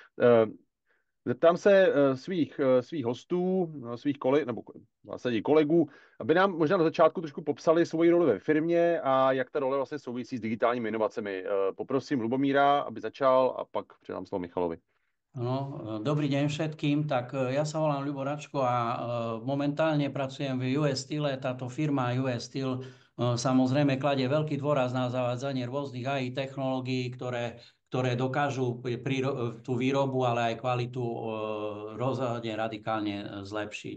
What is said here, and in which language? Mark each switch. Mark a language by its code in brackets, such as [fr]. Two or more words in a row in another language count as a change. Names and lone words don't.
[cs] Zeptám se svých hostů, svých kolegů, nebo v zásadě kolegů, aby nám možná na začátku trošku popsali svoji roli ve firmě a jak ta role vlastně souvisí s digitálními inovacemi. Poprosím Lubomíra, aby začal a pak předám slovo Michalovi. No, [sk] dobrý deň všetkým. Tak ja sa volám Ľubo Račko a momentálne pracujem v US Steel. Táto firma US Steel samozrejme kladie veľký dôraz na zavádzanie rôznych AI technológií, ktoré dokážu tú výrobu, ale aj kvalitu rozhodne radikálne zlepšiť.